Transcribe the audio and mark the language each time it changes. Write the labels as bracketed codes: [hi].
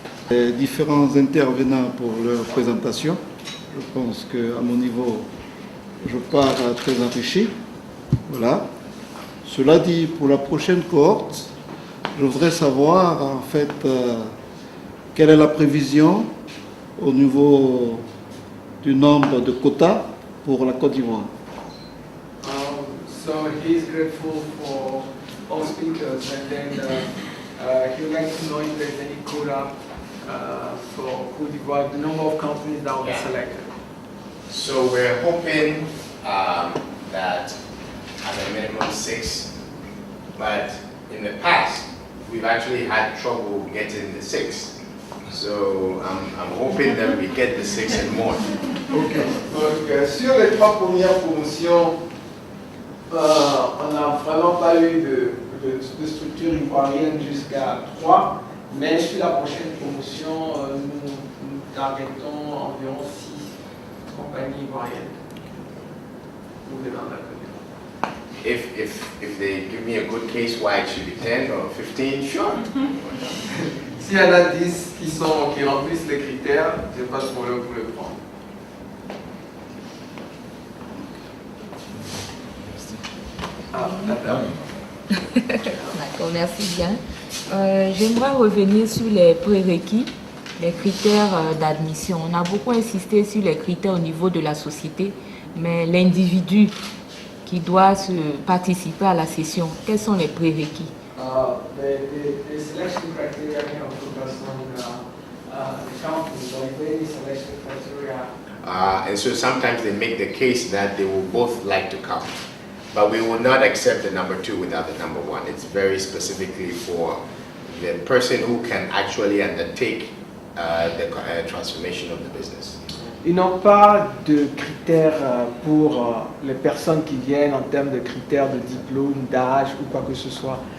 [fr] Les différents intervenants pour leur présentation. Je pense qu'à mon niveau, je pars très enrichi. Voilà. Cela dit, pour la prochaine cohorte, je voudrais savoir en fait quelle est la prévision au niveau du nombre de quotas pour la Côte d'Ivoire. [en] So he is grateful for all speakers, and then he would like to know if there's any quota for Côte d'Ivoire, the number of companies that will be selected. So we're hoping that at a minimum 6, but in the past we've actually had trouble getting the 6. So I'm hoping that we get the 6 and more. Okay. [fr] Donc sur les 3 premières promotions, on n'a vraiment pas eu de structure ivoirienne jusqu'à 3, mais sur la prochaine promotion, nous targetons environ 6 compagnies ivoiriennes. Nous devons la connaître. [en] If they give me a good case why it should be 10 or 15, sure. [fr] S'il y en a 10 qui remplissent les critères, je n'ai pas de problème pour les prendre. D'accord, merci bien. J'aimerais revenir sur les prérequis, les critères d'admission. On a beaucoup insisté sur les critères au niveau de la société, mais l'individu qui doit participer à la session, quels sont les prérequis? [en] The selection criteria can focus on the companies, like any selection criteria. And so sometimes they make the case that they will both like to come. But we will not accept the number 2 without the number 1. It's very specifically for the person who can actually undertake the transformation of the business. [fr] Ils n'ont pas de critères pour les personnes qui viennent en termes de critères de diplôme, d'âge ou quoi que ce soit.